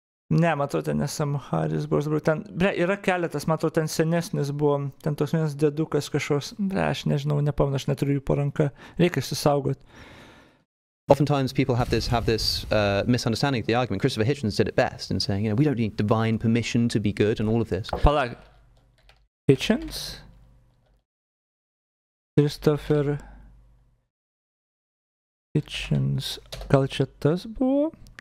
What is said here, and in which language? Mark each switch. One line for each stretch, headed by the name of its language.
Lithuanian: Ne, matau, ten Sam Harris buvo, ten, yra keletas, matau, ten senesnis buvo, ten toks vienas dedukas kažkoks, aš nežinau, nepamenu, aš neturiu jų po ranka, reikia susaugot.
English: Oftentimes people have this misunderstanding of the argument. Christopher Hitchens did it best in saying, we don't need divine permission to be good and all of this.
Lithuanian: Palag, Hitchens? Christopher Hitchens, gal čia tas buvo?